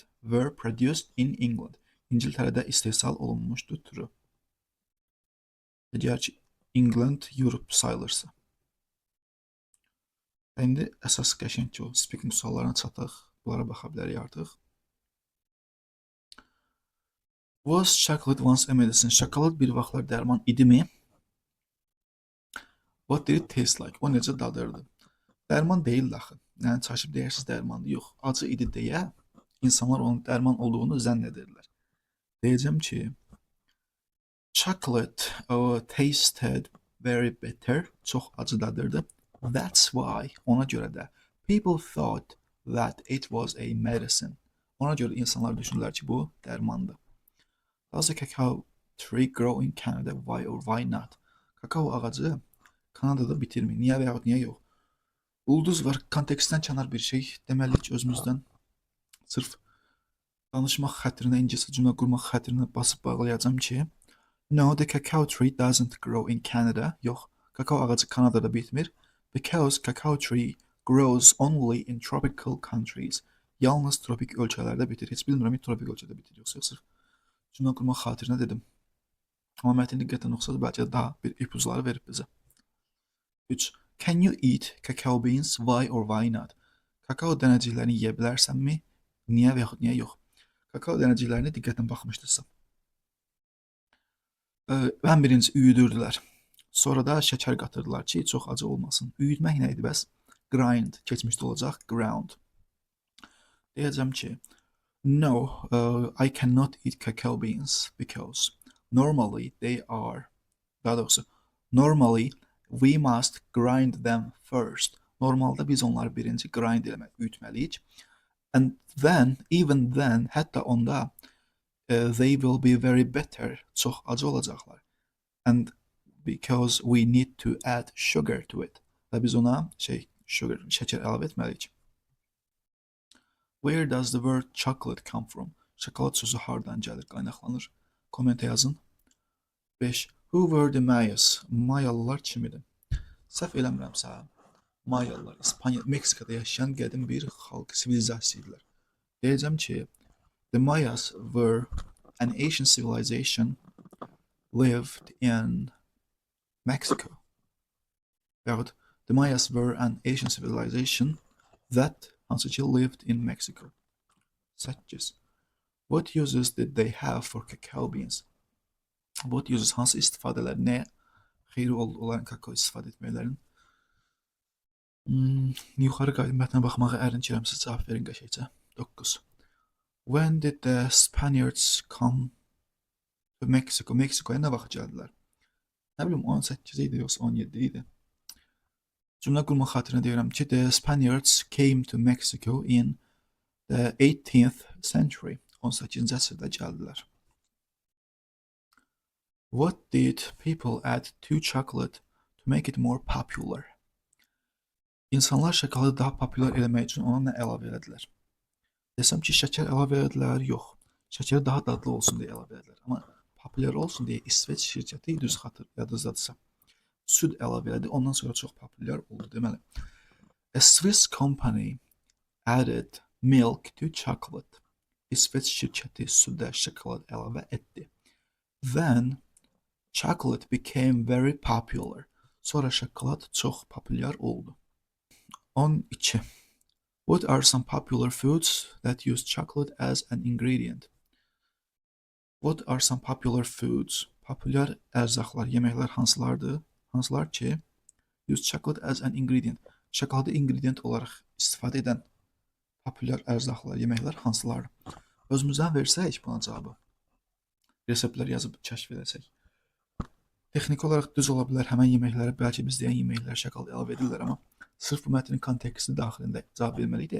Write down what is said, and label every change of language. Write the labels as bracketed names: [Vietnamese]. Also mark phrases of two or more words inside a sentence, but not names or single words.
[English] Were produced in England. [Azerbaijani] İngiltərədə istehsal olunmuşdur, true. Əgər ki, England, Europe sayılırsa. İndi əsas qəşəng ki, o speaking suallarına çataq. Bunlara baxa bilərik artıq. [English] Was chocolate once a medicine? [Azerbaijani] Şokolad bir vaxtlar dərman idimi? [English] What did it taste like? [Azerbaijani] O necə dadırdı? Dərman deyil axı. Yəni çaşıb deyərsiniz dərmandır. Yox, acı idi deyə insanlar onun dərman olduğunu zənn edirlər. Deyəcəm ki, [English] chocolate tasted very bitter. [Azerbaijani] Çox acı dadırdı. [English] That's why, [Azerbaijani] ona görə də [English] people thought that it was a medicine. [Azerbaijani] Ona görə insanlar düşünürlər ki, bu dərmandır. [English] Does a cacao tree grow in Canada? Why or why not? [Azerbaijani] Kakao ağacı Kanadada bitirmir. Niyə və yaxud niyə yox? Ulduz var, kontekstdən kənar bir şey. Deməli ki, özümüzdən sırf danışmaq xətrinə, ingiliscə cümlə qurmaq xətrinə basıb bağlayacağım ki, [English] no, the cacao tree doesn't grow in Canada. [Azerbaijani] Yox, kakao ağacı Kanadada bitmir. [English] Because cacao tree grows only in tropical countries. [Azerbaijani] Yalnız tropik ölkələrdə bitir. Heç bilmirəm, tropik ölkədə bitir, yoxsa sırf cümlə qurmaq xatirinə dedim. Amma mətn diqqətlə oxusanız bəlkə də daha bir ipuçları verib bizə. 3. Can you eat cacao beans? Why or why not? Kakao dənəciklərini yeyə bilərsənmi? Niyə və yaxud niyə yox? Kakao dənəciklərini diqqətlə baxmışdırsa. Ən birinci üyüdürdülər. Sonra da şəkər qatırdılar ki, çox acı olmasın. Üyütmək nə idi bəs? Grind, keçmişdə olacaq, ground. Deyəcəm ki, [English] no, I cannot eat cacao beans because normally they are, [Azerbaijani] daha doğrusu, [English] normally we must grind them first. [Azerbaijani] Normalda biz onları birinci grind eləmək, üyütməliyik. [English] And then, even then, [Azerbaijani] hətta onda [English] they will be very bitter, [Azerbaijani] çox acı olacaqlar. [English] And because we need to add sugar to it. [Azerbaijani] Və biz ona şəkər əlavə etməliyik. [English] Where does the word chocolate come from? [Azerbaijani] Şokolad sözü hardan gəlir, qaynaqlanır? Kommentə yazın. 5. [English] Who were the Mayas? [Azerbaijani] Mayalılar kim idi? Səhv eləmirəmsə, Mayalılar İspanya, Meksikada yaşayan qədim bir xalq, sivilizasiya idilər. Deyəcəm ki, [English] the Mayas were an ancient civilization lived in Mexico. Yaxud the Mayas were an ancient civilization that [Azerbaijani] hansı ki [English] lived in Mexico. 8. What uses did they have for cacao beans? What uses [Azerbaijani] hansı istifadələr, nə xeyri olan kakao istifadə etməklərin? Yuxarı qayıdıb mətnə baxmağa ərinçirəm, siz cavab verin qəşəngcə. 9. [English] When did the Spaniards come to Mexico? [Azerbaijani] Meksikoya nə vaxt gəldilər? Nə bilim 18 idi yoxsa 17 idi. Cümlə qurma xatirinə deyirəm ki, [English] the Spaniards came to Mexico in the 18th century. [Azerbaijani] 18-ci əsrdə gəldilər. [English] What did people add to chocolate to make it more popular? [Azerbaijani] İnsanlar şokoladı daha populyar eləmək üçün ona nə əlavə elədilər? Desəm ki, şəkər əlavə elədilər, yox. Şəkər daha dadlı olsun deyə əlavə elədilər. Amma populyar olsun deyə İsveç şirkəti, düz yadınızdadısa, süd əlavə elədi, ondan sonra çox populyar oldu deməli. [English] A Swiss company added milk to chocolate. [Azerbaijani] İsveç şirkəti südə şokolad əlavə etdi. [English] Then chocolate became very popular. [Azerbaijani] Sonra şokolad çox populyar oldu. 12. [English] What are some popular foods that use chocolate as an ingredient? What are some popular foods? [Azerbaijani] Populyar ərzaqlar, yeməklər hansılardır? Hansılar ki, [English] use chocolate as an ingredient. [Azerbaijani] Şokoladı ingredient olaraq istifadə edən populyar ərzaqlar, yeməklər hansılardır? Özümüzdən versək buna cavabı, reseptlər yazıb kəşf edəcək. Texniki olaraq düz ola bilər, həmən yeməklərə, bəlkə biz deyən yeməklər şokolad əlavə edirlər, amma sırf bu mətnin konteksti daxilində cavab verməliyik.